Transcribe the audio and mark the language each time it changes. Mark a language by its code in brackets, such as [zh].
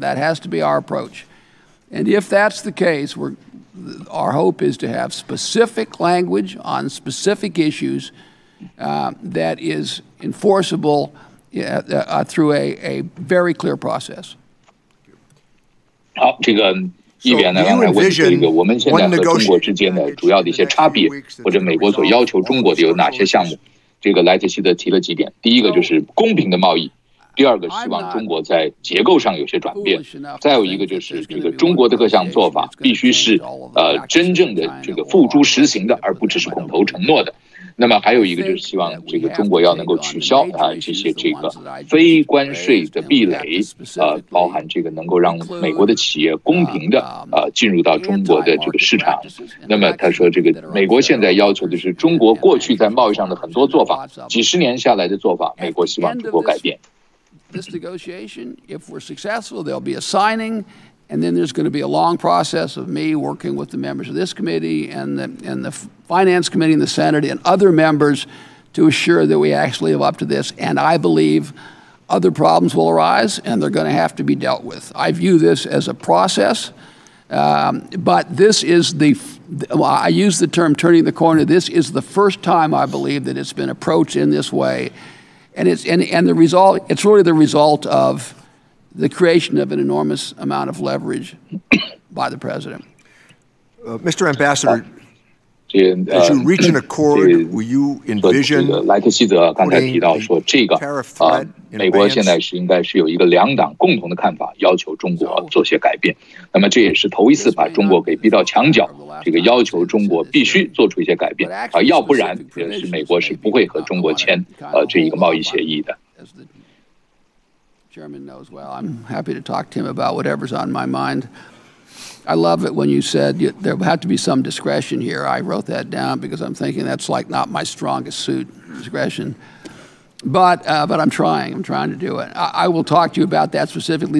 [en] That has to be our approach. And if that's the case, our hope is to have specific language on specific issues that is enforceable through a very clear process. [zh] 好，这个议员呢，刚才问这个我们现在和中国之间的主要的一些差别，或者美国所要求中国的有哪些项目？这个莱特希泽提了几点，第一个就是公平的贸易，第二个希望中国在结构上有些转变，再有一个就是这个中国的各项做法必须是真正的这个付诸实行的，而不只是口头承诺的。那么还有一个就是希望这个中国要能够取消这些这个非关税的壁垒，包含这个能够让美国的企业公平的进入到中国的这个市场。那么他说，这个美国现在要求的是中国过去在贸易上的很多做法，几十年下来的做法，美国希望中国改变。 [en] This negotiation, if we're successful, there'll be a signing, and then there's going to be a long process of me working with the members of this committee and the Finance Committee and the Senate and other members to assure that we actually live up to this. And I believe other problems will arise, and they're going to have to be dealt with. I view this as a process, but this is I use the term turning the corner. This is the first time I believe that it's been approached in this way. And it's really the result of the creation of an enormous amount of leverage by the president. Mr. Ambassador, As you reach an accord, will you envision [zh] 莱特希泽刚才提到说，这个美国现在应该是有一个两党共同的看法，要求中国做些改变。那么这也是头一次把中国给逼到墙角，这个要求中国必须做出一些改变要不然是美国是不会和中国签这一个贸易协议的。 [en] Chairman knows well. I'm happy to talk to him about whatever's on my mind. I love it when you said there will have to be some discretion here. I wrote that down because I'm thinking that's like not my strongest suit, discretion. But I'm trying. I'm trying to do it. I will talk to you about that specifically.